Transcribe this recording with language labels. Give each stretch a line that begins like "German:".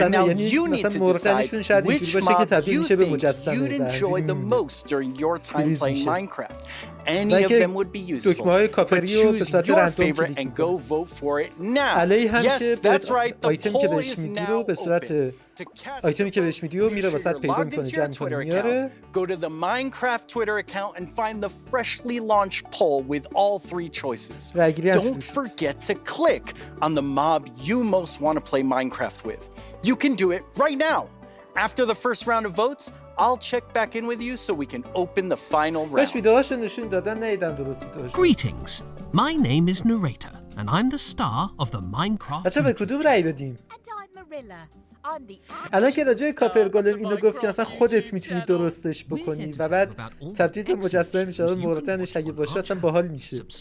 English: And now you need to decide which mob you think you'd enjoy the most during your time playing Minecraft. Any of them would be useful, but choose your favorite and go vote for it now. Yes, that's right, the poll is now open.
Persian: آیتمی که بهش میدی و میره واسط پیدا میکنه، جمع کنه میاره.
English: Go to the Minecraft Twitter account and find the freshly launched poll with all 3 choices. Don't forget to click on the mob you most want to play Minecraft with. You can do it right now. After the first round of votes, I'll check back in with you so we can open the final round. Greetings. My name is Narrator, and I'm the star of the Minecraft.
Persian: بچه به کدوم رأی بدیم؟ الان که راجع به کاپر گالم اینو گفت که اصلا خودت میتونی درستش بکنی و بعد تبدیل به مجسمه میشه، موردنش اگه باشه اصلا باحال میشه.